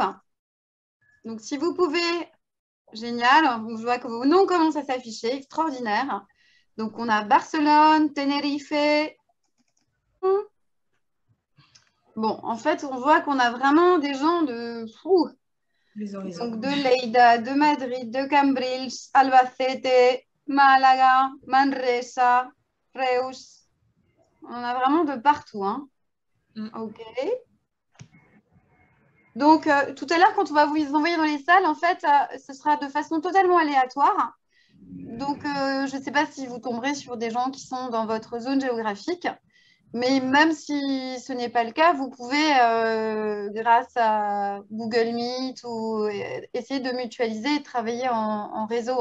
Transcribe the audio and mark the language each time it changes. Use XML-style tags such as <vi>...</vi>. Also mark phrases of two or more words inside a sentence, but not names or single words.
<fr>Donc si vous pouvez, génial, je vois que vos noms commencent à s'afficher, extraordinaire. Donc, on a Barcelone, Tenerife. Bon, en fait, on voit qu'on a vraiment des gens de fou. Donc, de Lleida, de Madrid, de Cambrils, Albacete, Malaga, Manresa, Reus. On a vraiment de partout. Hein. OK. Donc, tout à l'heure, quand on va vous envoyer dans les salles, en fait, ce sera de façon totalement aléatoire. Donc, je ne sais pas si vous tomberez sur des gens qui sont dans votre zone géographique, mais même si ce n'est pas le cas, vous pouvez, grâce à Google Meet, ou essayer de mutualiser et de travailler en réseau.</fr>